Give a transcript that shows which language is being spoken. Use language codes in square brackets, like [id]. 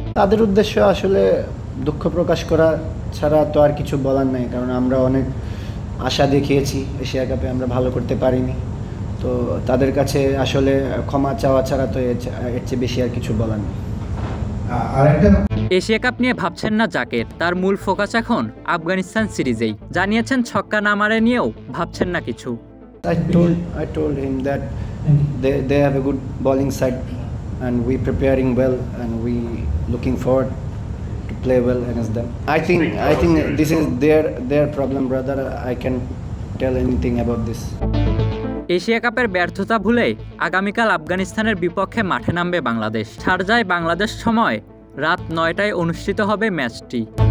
[bn] তাদের উদ্দেশ্য আসলে দুঃখ প্রকাশ করা ছাড়া তো আর কিছু বলার নেই, কারণ আমরা অনেক আশা দেখিয়েছি এশিয়া কাপে, আমরা ভালো করতে পারিনি। তো তাদের কাছে আসলে ক্ষমা চাওয়া ছাড়া তো এর চেয়ে বেশি আর কিছু বলার নেই। এশিয়া কাপ নিয়ে ভাবছেন না জাকের, তার মূল ফোকাস এখন আফগানিস্তান সিরিজেই। জানিয়েছেন ছক্কা না মারে নিয়েও ভাবছেন না কিছু। [en] I told him that they have a good bowling side and we preparing well and we looking forward to play well against them. I think this is their problem, brother. I can tell anything about this. [bn] Asia কাপের ব্যর্থতা ভুলে আগামীকাল আফগানিস্তানের বিপক্ষে মাঠে নামবে বাংলাদেশ। শারজায় বাংলাদেশ সময় রাত 9টায় অনুষ্ঠিত হবে ম্যাচটি।